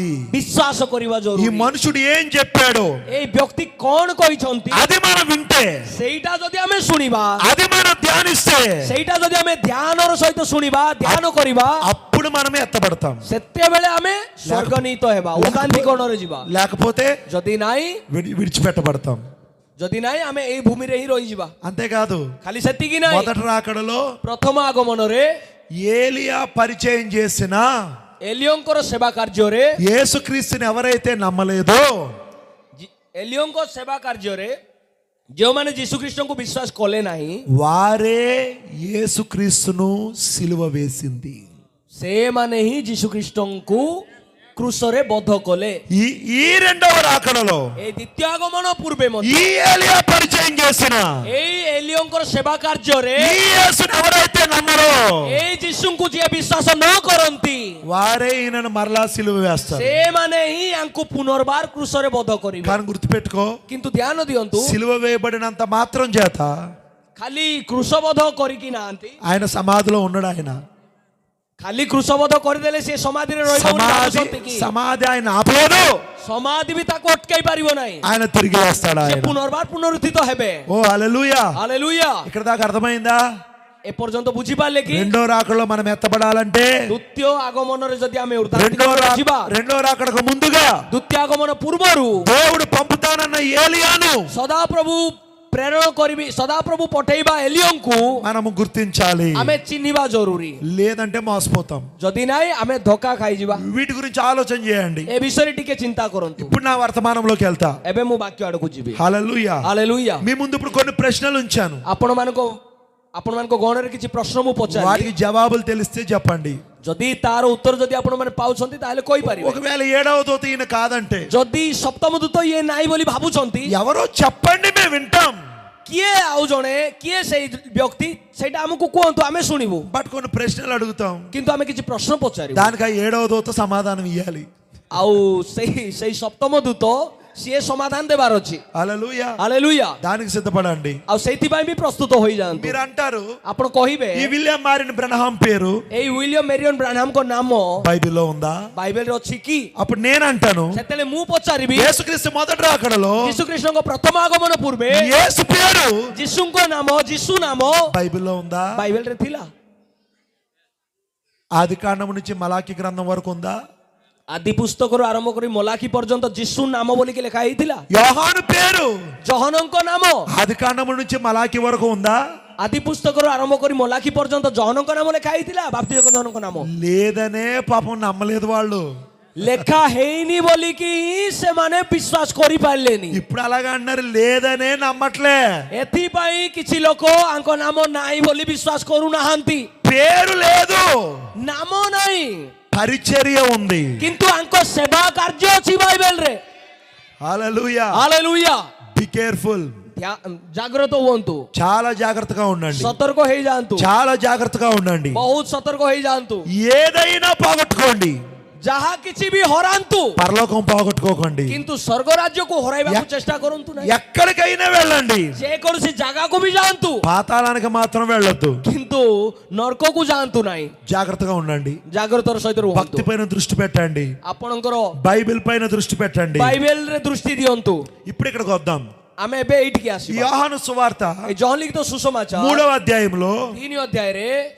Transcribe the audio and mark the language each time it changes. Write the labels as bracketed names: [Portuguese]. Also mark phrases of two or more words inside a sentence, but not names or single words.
[Odia] ବିଶ୍ୱାସ କରିବା [Telugu] ఈ [Odia] ଜରୁରୀ। [Telugu] మనుషుడు ఏం చెప్పాడో [Odia] ଏଇ ବ୍ୟକ୍ତି କଣ କହିଛନ୍ତି [Telugu] అది మనం వింటే, [Odia] ସେଇଟା ଯଦି ଆମେ ଶୁଣିବା, [Telugu] అది మనం ధ్యానిస్తే [Odia] ସେଇଟା ଯଦି ଆମେ ଧ୍ୟାନର ସହିତ ଶୁଣିବା, ଧ୍ୟାନ କରିବା, [Telugu] అప్పుడు మనమే ఎత్తబడతాం. [Odia] ସେତେବେଳେ ଆମେ ସ୍ୱର୍ଗନୀତ ହେବା, ଉଗାନ୍ତିକରଣରେ ଯିବା। [Telugu] లేకపోతే [Odia] ଯଦି ନାହିଁ [Telugu] విడిచిపెట్టబడతాం. [Odia] ଯଦି ନାହିଁ ଆମେ ଏଇ ଭୂମିରେ ହିଁ ରହିଯିବା। [Telugu] అంతేకాదు, [Odia] ଖାଲି ସେତିକି ନାହିଁ, [Telugu] మొదటి రాకడలో [Odia] ପ୍ରଥମ ଆଗମନରେ [Telugu] ఏలియా పరిచయం చేసిన [Odia] ଏଲିଓଙ୍କର ସେବା କାର୍ଯ୍ୟରେ, [Telugu] యేసుక్రీస్తుని ఎవరైతే నమ్మలేదో [Odia] ଏଲିଓଙ୍କ ସେବା କାର୍ଯ୍ୟରେ ଯେଉଁମାନେ ଯୀଶୁଖ୍ରୀଷ୍ଟଙ୍କୁ ବିଶ୍ୱାସ କଲେ ନାହିଁ, [Telugu] వారే యేసుక్రీస్తును సిలువ వేసింది. [Odia] ସେମାନେ ହିଁ ଯୀଶୁଖ୍ରୀଷ୍ଟଙ୍କୁ କ୍ରୁଶରେ ବଧ କଲେ। [Telugu] ఈ రెండవ రాకడలో [Odia] ଏଇ ଦ୍ୱିତୀୟ ଆଗମନ ପୂର୍ବେ ମଧ୍ୟ [Telugu] ఈ ఏలియా పరిచయం చేసిన [Odia] ଏଇ ଏଲିଓଙ୍କର ସେବା କାର୍ଯ୍ୟରେ [Telugu] ఈ యేసుని ఎవరైతే నమ్మరో [Odia] ଏଇ ଯୀଶୁଙ୍କୁ ଯିଏ ବିଶ୍ୱାସ ନ କରନ୍ତି, [Telugu] వారే ఈయనను మరలా సిలువ వేస్తారు. [Odia] ସେମାନେ ହିଁ ୟାଙ୍କୁ పునర్ବାର କ୍ରୁଶରେ ବଧ କରିବେ। [Telugu] కానీ గుర్తుపెట్టుకో, [Odia] କିନ୍ତୁ ଧ୍ୟାନ ଦିଅନ୍ତୁ, [Telugu] సిలువ వేయబడినంత మాత్రం చేత [Odia] ଖାଲି କ୍ରୁଶବଧ କରିକି ନାହାନ୍ତି, [Telugu] ఆయన సమాధిలో ఉన్నాడు. ఆయన [Odia] ଖାଲି କ୍ରୁଶବଧ କରିଦେଲେ ସେ ସମାଧିରେ ରହିବ ବୋଲି ଭାବୁଛନ୍ତି କି? [Telugu] సమాధి ఆయన ఆపలేదు, [Odia] ସମାଧି ବି ତାକୁ ଅଟକାଇ ପାରିବ ନାହିଁ। [Telugu] ఆయన తిరిగి వేస్తాడు. [Odia] ସେ [Telugu] ఆయన [Odia] ପୁନର୍ବାର ପୁନରୁତ୍ଥିତ ହେବେ। [Telugu] ఓ హల్లెలూయా. [Odia] ହାଲେଲୁୟା। [Telugu] ఇక్కడ దాకా అర్థమైందా? [Odia] ଏପର୍ଯ୍ୟନ୍ତ ବୁଝିପାରିଲେ କି? [Telugu] రెండో రాకడలో మనం ఎత్తబడాలంటే [Odia] ଦ୍ୱିତୀୟ ଆଗମନରେ ଯଦି ଆମେ ଯିବା, [Telugu] రెండో రాకడకు ముందుగా [Odia] ଦ୍ୱିତୀୟ ଆଗମନ ପୂର୍ବରୁ [Telugu] దేవుడు పంపుతానన్న ఏలియాను [Odia] ସଦାପ୍ରଭୁ ପ୍ରେରଣ କରିବି, ସଦାପ୍ରଭୁ ପଠେଇବା ଏଲିଓଙ୍କୁ [Telugu] మనము గుర్తించాలి. [Odia] ଆମେ ଚିହ୍ନିବା ଜରୁରୀ। [Telugu] లేదంటే మోసపోతాం. [Odia] ଯଦି ନାହିଁ ଆମେ ଧୋକା ଖାଇଯିବା। [Telugu] వీటి గురించి ఆలోచన చేయండి. [Odia] ଏ ବିଷୟରେ ଟିକେ ଚିନ୍ତା କରନ୍ତୁ। [Telugu] ఇప్పుడు నా వర్తమానంలోకి వెళ్తా. [Odia] ଏବେ ମୁଁ ବାକ୍ୟ ଆଡକୁ ଯିବି। [Telugu] హల్లెలూయా. [Odia] ହାଲେଲୁୟା। [Telugu] మీ ముందు ఇప్పుడు కొన్ని ప్రశ్నలు ఉంచాను. [Odia] ଆପଣମାନଙ୍କ ଗଣରେ କିଛି ପ୍ରଶ୍ନ ମୁଁ ପଚାରିବି, [Telugu] వాటికి జవాబులు తెలిస్తే చెప్పండి. [Odia] ଯଦି ତାର ଉତ୍ତର ଯଦି ଆପଣମାନେ ପାଉଛନ୍ତି ତାହେଲେ କହିପାରିବେ। [Telugu] ఒకవేళ ఏడవ దూత ఈయన కాదంటే, [Odia] ଯଦି ସପ୍ତମ ଦୂତ ଇଏ ନାହିଁ ବୋଲି ଭାବୁଛନ୍ତି, [Telugu] ఎవరో చెప్పండి, మేము వింటాం. [Odia] କିଏ ଆଉ ଜଣେ, କିଏ ସେଇ ବ୍ୟକ୍ତି, ସେଇଟା ଆମକୁ କୁହନ୍ତୁ, ଆମେ ଶୁଣିବୁ। [Telugu] బట్ కొన్ని ప్రశ్నలు అడుగుతాం, [Odia] କିନ୍ତୁ ଆମେ କିଛି ପ୍ରଶ୍ନ ପଚାରିବୁ। [Telugu] దానికి ఆ ఏడవ దూత సమాధానం ఇవ్వాలి. [Odia] ଆଉ ସେଇ ସପ୍ତମ ଦୂତ ସିଏ ସମାଧାନ ଦେବାର ଅଛି। [Telugu] హల్లెలూయా. [Odia] ହାଲେଲୁୟା। [Telugu] దానికి సిద్ధపడండి. [Odia] ଆଉ ସେଇଥିପାଇଁ ବି ପ୍ରସ୍ତୁତ ହୋଇଯାଆନ୍ତୁ। [Telugu] మీరు అంటారు, [Odia] ଆପଣ କହିବେ [Telugu] ఈ విలియం మారిన్ బ్రహ్నాం పేరు [Odia] ଏଇ ୱିଲିୟମ ମେରିଅନ୍ ବ୍ରାନହାମଙ୍କ ନାମ [Telugu] బైబిల్లో ఉందా? [Odia] ବାଇବେଲରେ ଅଛି କି? [Telugu] అప్పుడు నేను అంటాను, [Odia] ସେତେବେଳେ ମୁଁ ପଚାରିବି, [Telugu] యేసుక్రీస్తు మొదటి రాకడలో [Odia] ଯୀଶୁଖ୍ରୀଷ୍ଟଙ୍କ ପ୍ରଥମ ଆଗମନ ପୂର୍ବେ [Telugu] యేసు పేరు [Odia] ଯୀଶୁଙ୍କ ନାମ, ଯୀଶୁ ନାମ [Telugu] బైబిల్లో ఉందా? [Odia] ବାଇବେଲରେ ଥିଲା। [Telugu] ఆది కాండం నుంచి మలాకి గ్రంథం వరకు ఉందా? [Odia] ଆଦି ପୁସ୍ତକରୁ ଆରମ୍ଭ କରି ମଲାଖୀ ପର୍ଯ୍ୟନ୍ତ ଯୀଶୁ ନାମ ବୋଲିକି ଲେଖା ହେଇଥିଲା। [Telugu] యోహాను పేరు [Odia] ଜହନଙ୍କ ନାମ [Telugu] ఆది కాండం నుంచి మలాకి వరకు ఉందా? [Odia] ଆଦି ପୁସ୍ତକରୁ ଆରମ୍ଭ କରି ମଲାଖୀ ପର୍ଯ୍ୟନ୍ତ ଜହନଙ୍କ ନାମ ଲେଖା ହେଇଥିଲା। ବାପ୍ତିଜକ ଜହନଙ୍କ ନାମ [Telugu] లేదనే పాపం నమ్మలేదు వాళ్ళు. [Odia] ଲେଖା ହେଇନି ବୋଲିକି ସେମାନେ ବିଶ୍ୱାସ କରିପାରିଲେନି। [Telugu] ఇప్పుడు అలాగా అన్నారు, లేదనే నమ్మట్లే. [Odia] ଏଥିପାଇଁ କିଛି ଲୋକ ଆଙ୍କ ନାମ ନାହିଁ ବୋଲି ବିଶ୍ୱାସ କରୁନାହାନ୍ତି। [Telugu] పేరు లేదు, [Odia] ନାମ ନାହିଁ, [Telugu] పరిచర్య ఉంది. [Odia] କିନ୍ତୁ ଆଙ୍କ ସେବା କାର୍ଯ୍ୟ ଅଛି ବାଇବେଲରେ। [Telugu] హల్లెలూయా. [Odia] ହାଲେଲୁୟା। [English] be careful. [Odia] ଜାଗ୍ରତ ହୁଅନ୍ତୁ, [Telugu] చాలా జాగ్రత్తగా ఉండండి. [Odia] ସତର୍କ ହେଇଯାଆନ୍ତୁ, [Telugu] చాలా జాగ్రత్తగా ఉండండి. [Odia] ବହୁତ ସତର୍କ ହେଇଯାଆନ୍ତୁ। [Telugu] ఏదైనా పోగొట్టుకోండి, [Odia] ଯାହା କିଛି ବି ହରାନ୍ତୁ, [Telugu] పరలోకం పోగొట్టుకోకండి. [Odia] କିନ୍ତୁ ସ୍ୱର୍ଗ ରାଜ୍ୟକୁ ହରାଇବାକୁ ଚେଷ୍ଟା କରନ୍ତୁ ନାହିଁ। [Telugu] ఎక్కడికైనా వెళ్ళండి, [Odia] ଯେକୌଣସି ଜାଗାକୁ ବି ଯାଆନ୍ତୁ, [Telugu] పాతాళానికి మాత్రం వెళ్ళొద్దు. [Odia] କିନ୍ତୁ ନର୍କକୁ ଯାଆନ୍ତୁ ନାହିଁ। [Telugu] జాగ్రత్తగా ఉండండి. [Odia] ଜାଗ୍ରତର ସହିତ ରୁହନ୍ତୁ। [Telugu] భక్తి పైన దృష్టి పెట్టండి. [Odia] ଆପଣଙ୍କର [Telugu] బైబిల్ పైన దృష్టి పెట్టండి. [Odia] ବାଇବେଲରେ ଦୃଷ୍ଟି ଦିଅନ୍ତୁ। [Telugu] ఇప్పుడు ఇక్కడికి వద్దాం. [Odia] ଆମେ ଏବେ ଏଇଠିକି ଆସିବା। [Telugu] యోహాను సువార్త [Odia] ଏ ଜହନ ଲିଖିତ ସୁସମାଚାର [Telugu] 3వ అధ్యాయంలో [Odia] 3 ଅଧ୍ୟାୟରେ